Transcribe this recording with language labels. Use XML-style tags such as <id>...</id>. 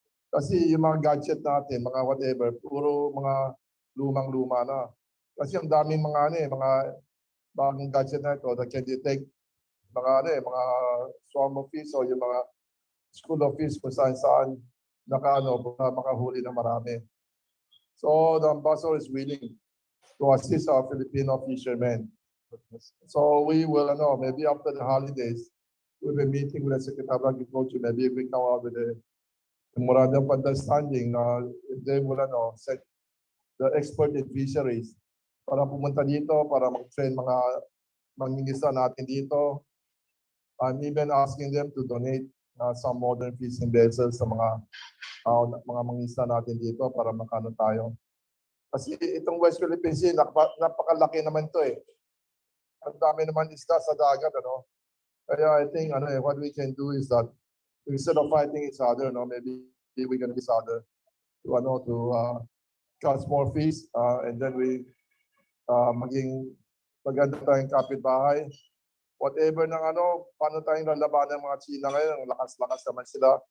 <tl>Kasi yung mga gadget natin, mga whatever, puro mga lumang-luma na. Kasi ang daming mga bagong gadget na ito</tl> <en>that can detect</en> <tl>mga</tl> <en>swarm of fish</en> <tl>o yung mga</tl> <en>school of fish</en> <tl>kung saan makahuli ng marami.</tl> <en>So the ambassador is willing to assist our Filipino fishermen. So we will, maybe after the holidays, we'll be meeting with the Secretary of Agriculture. Maybe we come out with a memorandum of understanding na if they will, set the expert in fisheries</en> <tl>para pumunta dito, para mag-train mga mangingisda natin dito.</tl> <en>I'm even asking them to donate some modern fishing vessels</en> <tl>sa mga mangingisda natin dito para makano tayo. Kasi itong West Philippine Sea, napakalaki naman to eh. Ang dami naman isda sa dagat, Kaya</tl> <en>I think what we can do is that instead of fighting each other, maybe we can each other to catch more fish and then we</en> <tl>maging maganda tayong kapitbahay. Whatever paano tayong lalabanan ng mga China ngayon, lakas-lakas naman sila.</tl>